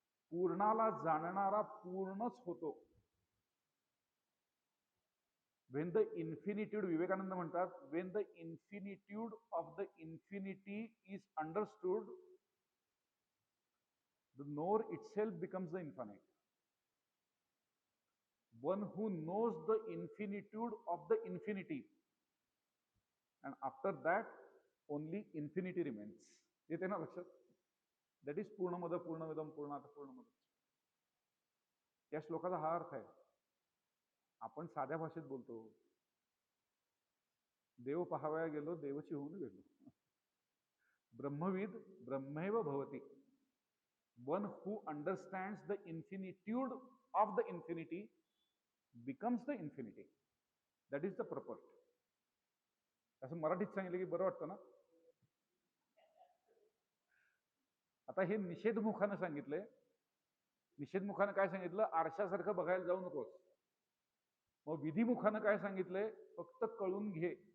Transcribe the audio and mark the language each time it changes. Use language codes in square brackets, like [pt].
[mr] पूर्णाला जाणणारा पूर्णच होतो. [en] when the infinitude, [mr] विवेकानंद म्हणतात, [en] When the infinitude of the infinity is understood, the knower itself becomes the infinite. One who knows the infinitude of the infinity, and after that only infinity remains. [mr] येते ना लक्षात? [en] that is [sa] पूर्णमद पूर्णमिदम पूर्णात पूर्णमद. [mr] या श्लोकाचा हा अर्थ आहे. आपण साध्या भाषेत बोलतो, देव पहावया गेलो देवची होऊन गेलो. [sa] ब्रह्मविद ब्रह्मैव भवती. [en] One who understands the infinitude of the infinity becomes the infinity. That is the purport. [mr] असं मराठीत सांगितलं की बरं वाटतं ना. आता हे निषेधमुखानं सांगितलंय. निषेधमुखानं काय सांगितलं? आरशासारखं बघायला जाऊ नकोस. मग विधिमुखानं काय सांगितलंय? फक्त कळून घे.